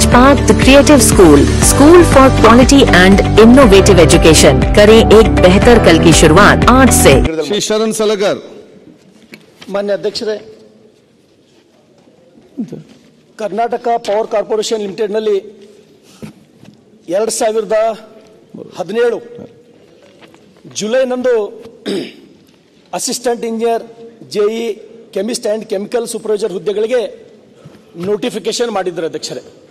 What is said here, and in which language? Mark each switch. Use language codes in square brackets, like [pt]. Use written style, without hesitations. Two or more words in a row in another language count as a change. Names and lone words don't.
[en] about the Creative School, School for Quality and Innovative Education. [hi] करें एक बेहतर कल की शुरुआत आज से। श्री शरण सलगर। [kn] ಮಾನ್ಯ ಅಧ್ಯಕ್ಷರೇ, ಕರ್ನಾಟಕ ಪವರ್ ಕಾರ್ಪೊರೇಷನ್ ಲಿಮಿಟೆಡ್ ನಲ್ಲಿ 2017 ಜುಲೈನಂದು [en] Assistant Engineer, [kn] ಜೆಇ, [en] Chemist and Chemical Supervisor [kn] ಹುದ್ದೆಗಳಿಗೆ ನೋಟಿಫಿಕೇಶನ್ ಮಾಡಿದ್ರು ಅಧ್ಯಕ್ಷರೇ.